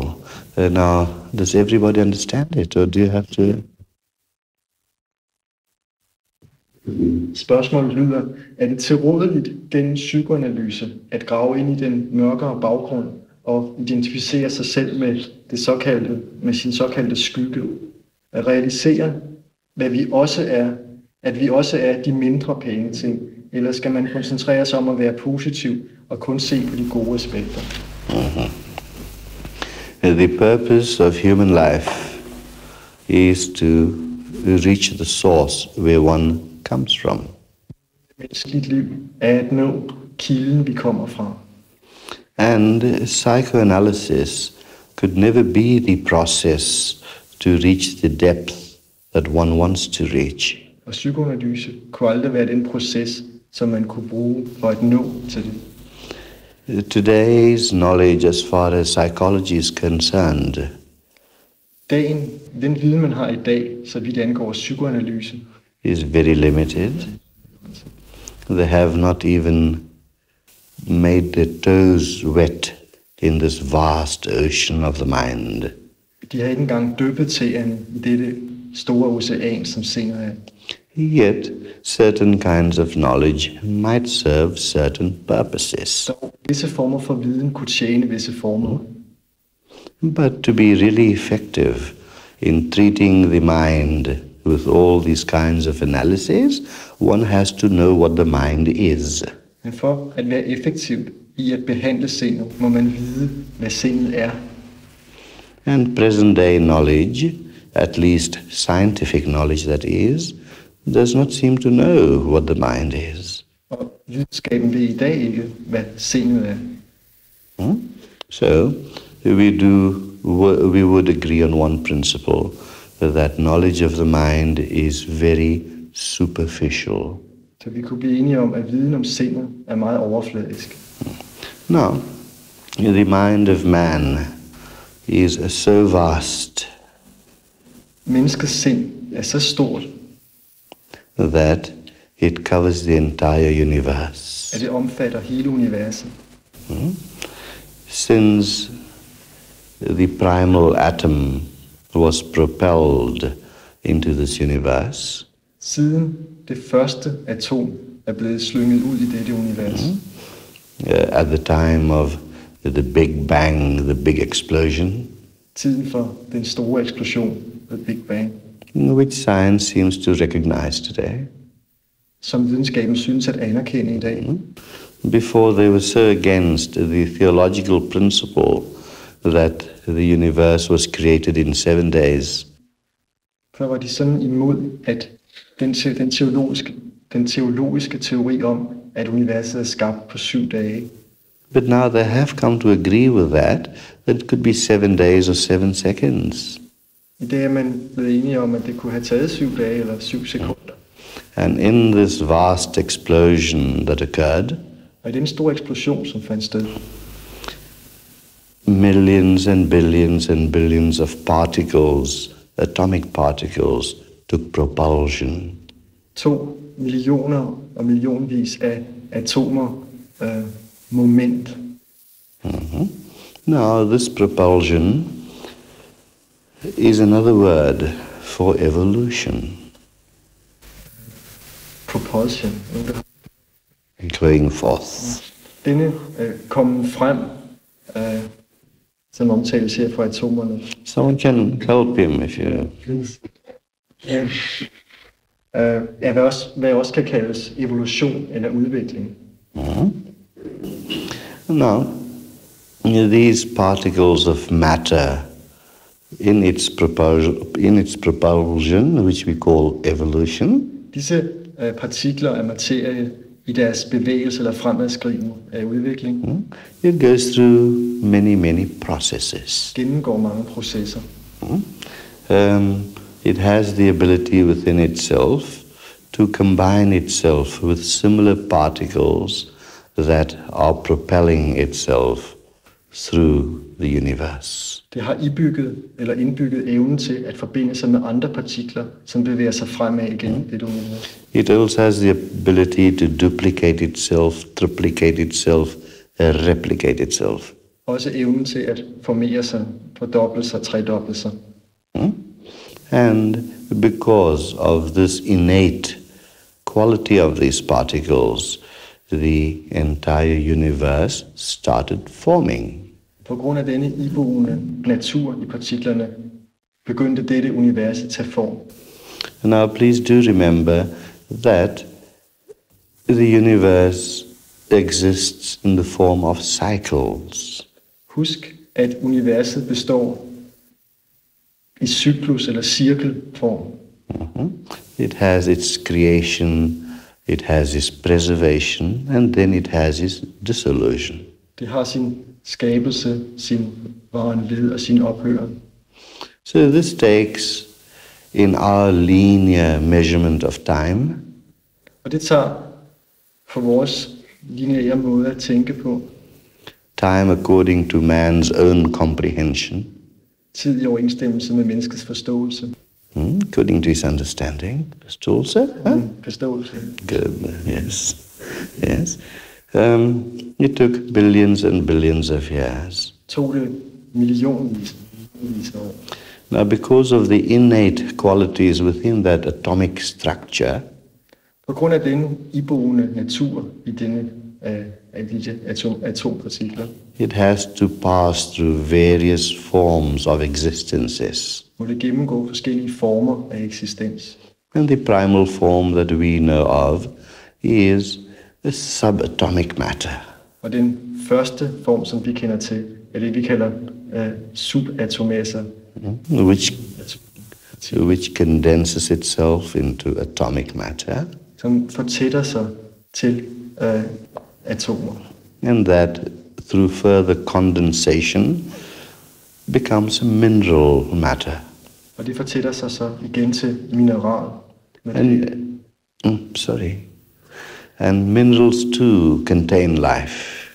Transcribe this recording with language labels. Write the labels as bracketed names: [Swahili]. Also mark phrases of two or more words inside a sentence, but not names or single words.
[English] Now, does everybody understand it, or do you have to... [Danish] Spørgsmålet lyder, er det tilrådeligt gennem psykoanalyse at grave ind i den mørkere baggrund og identificere sig selv med sin såkaldte skygge? At realisere, at vi også er de mindre pæne ting, eller skal man koncentrere sig om at være positiv og kun se på de gode aspekter? [English] The purpose of human life is to reach the source where one comes from. [Danish] Menneskeligt liv er at nå kilden, vi kommer fra. [English] And psychoanalysis could never be the process to reach the depth that one wants to reach. [Danish] Og psykoanalyse kunne aldrig være den proces, som man kunne bruge for at nå til det. [English] Today's knowledge as far as psychology is concerned [Danish] Den viden, man har i dag, så vidt angår psykoanalyse, [English] is very limited. They have not even made their toes wet in this vast ocean of the mind. [Danish] De har ikke engang dyppet tæerne i dette store ocean, som sindet er. [English] Yet, certain kinds of knowledge might serve certain purposes. [Danish] Visse former for viden kunne tjene visse former. [English] But to be really effective in treating the mind with all these kinds of analyses, one has to know what the mind is. [Danish] Men for at være effektiv i at behandle sindet, må man vide, hvad sindet er. [English] And present-day knowledge, at least scientific knowledge that is, does not seem to know what the mind is. [Danish] Og videnskaben ved i dag ikke, hvad sindet er. [English] So, we would agree on one principle, that knowledge of the mind is very superficial. [Danish] Så vi kunne blive enige om, at viden om sindet er meget overfladisk. [English] Now, the mind of man is so vast [Danish] Menneskets sind er så stort, [English] that it covers the entire universe. [Danish] at det omfatter hele universet. [English] Since the primal atom was propelled into this universe, [Danish] Siden det første atom er blevet slynget ud i dette univers, [English] at the time of the Big Bang, the big explosion, [Danish] tiden for den store eksplosion, [English] the Big Bang, which science seems to recognize today, [Danish] som videnskaben synes at anerkende i dag. [English] before they were so against the theological principle that the universe was created in 7 days, [Danish] Før var de sådan imod, at den teologiske teori om, at universet er skabt på 7 dage. [English] but now they have come to agree with that it could be 7 days or 7 seconds. [Danish] I dag er man blevet enige om, at det kunne have taget 7 dage eller 7 sekunder. [English] And in this vast explosion that occurred, [Danish] Og i den store eksplosion, som fandt sted, [English] millions and billions of particles, atomic particles, took propulsion. [Danish] 2 millioner og millionvis af atomer moment. [English] Now, this propulsion is another word for evolution, Propulsion. going forth. [Danish] Denne kommen frem, som omtales her fra atomerne, [English] Someone can help him if you... [Danish] er hvad også kan kaldes evolution eller udvikling. [English] Now, these particles of matter in its propulsion, which we call evolution, [Danish] Disse partikler af materie i deres bevægelse eller fremadskrivning af udvikling [English] it goes through many processes. [Danish] gennemgår mange processer. [English] It has the ability within itself to combine itself with similar particles that are propelling itself through the universe. [Danish] Det har indbygget evnen til at forbinde sig med andre partikler, som bevæger sig fremad igennem dette univers. [English] It also has the ability to duplicate itself, triplicate itself, replicate itself. [Danish] Også evnen til at formere sig, fordoble sig, tredoble sig. [English] And because of this innate quality of these particles, the entire universe started forming. [Danish] På grund af denne iboende natur i partiklerne, begyndte dette univers at tage form. [English] Now please do remember that the universe exists in the form of cycles. [Danish] Husk, at universet består i cyklus eller cirkelform. [English] It has its creation, it has its preservation, and then it has its dissolution. [Danish] Det har sin skabelse, sin varenled og sin ophøren. [English] So this takes, in our linear measurement of time, [Danish] Og det tager for vores lineære måde at tænke på [English] time according to man's own comprehension, [Danish] tid i overensstemmelse med menneskets forståelse. [English] according to his understanding, [Danish] forståelse. Forståelse. [English] Good, yes, yes. It took billions and billions of years. [Danish] Tog det millionvis af år. [English] Now, because of the innate qualities within that atomic structure, [Danish] På grund af denne iboende natur i denne af disse atompartikler, [English] it has to pass through various forms of existences. [Danish] må det gennemgå forskellige former af eksistens. [English] And the primal form that we know of is a subatomic matter. [Danish] Og den første form, som vi kender til, er det, vi kalder subatomaser. [English] Which condenses itself into atomic matter. [Danish] Som fortætter sig til atomer. [English] And that, through further condensation, becomes mineral matter. [Danish] Og det fortætter sig så igen til mineral. [English] And minerals too contain life.